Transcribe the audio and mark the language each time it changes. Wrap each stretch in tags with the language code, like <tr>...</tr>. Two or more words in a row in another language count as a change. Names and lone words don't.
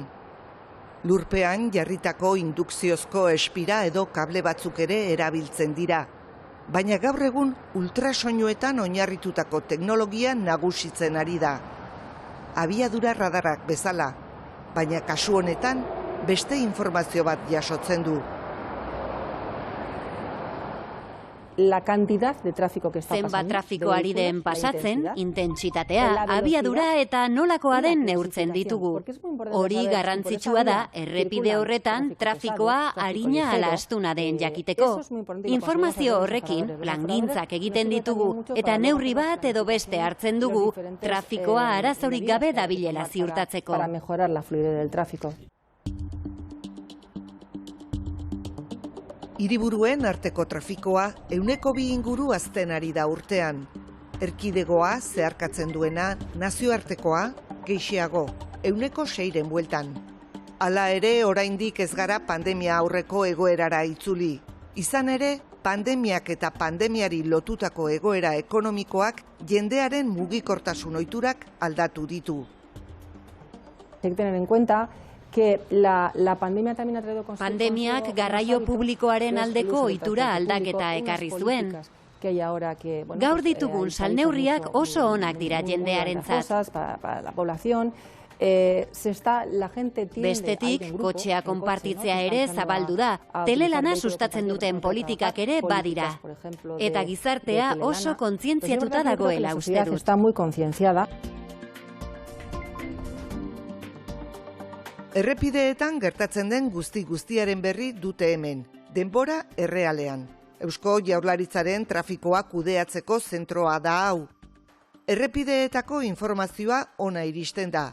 <eu>Lurpean jarritako indukziozko espira edo kable batzuk ere erabiltzen dira. Baina gaur egun ultrasoinuetan oinarritutako teknologia nagusitzen ari da. Abiadura radarak bezala, baina kasu honetan beste informazio bat jasotzen du.</eu> <es>La cantidad de tráfico que está pasando.</es> <eu>Zenbat trafiko ari den pasatzen, intentsitatea, abiadura eta nolakoa den neurtzen ditugu. Hori garrantzitsua da errepide horretan trafikoa arina ala astuna den jakiteko. Informazio horrekin plangintzak egiten ditugu eta neurri bat edo beste hartzen dugu trafikoa arazorik gabe dabilela ziurtatzeko.</eu> <es>Para mejorar la fluidez del tráfico.</es> <eu>Hiriburuen arteko trafikoa 2 inguru hazten ari da urtean. Erkidegoa zeharkatzen duena, nazioartekoa gehixeago, 6 bueltan. Hala ere, oraindik ez gara pandemia aurreko egoerara itzuli. Izan ere, pandemiak eta pandemiari lotutako egoera ekonomikoak jendearen mugikortasun ohiturak aldatu ditu.</eu> <es>Hay que tener en cuenta que la pandemia también ha traído consigo</es> <eu>Pandemiak garraio publikoaren aldeko ohitura aldaketa ekarri zuen. Gaur ditugun salneurriak oso onak dira jendearentzat.</eu> <es>Para la población.</es> <eu>Bestetik, kotxea konpartitzea ere zabaldu da. Telelana sustatzen duten politikak ere badira. Eta gizartea oso kontzientziatuta dagoela uste dut.</eu> <es>Está muy concienciada.</es> <eu>Errepideetan gertatzen den guztiaren berri dute hemen, denbora errealean. Eusko Jaurlaritzaren trafikoa kudeatzeko zentroa da hau. Errepideetako informazioa ona iristen da.</eu>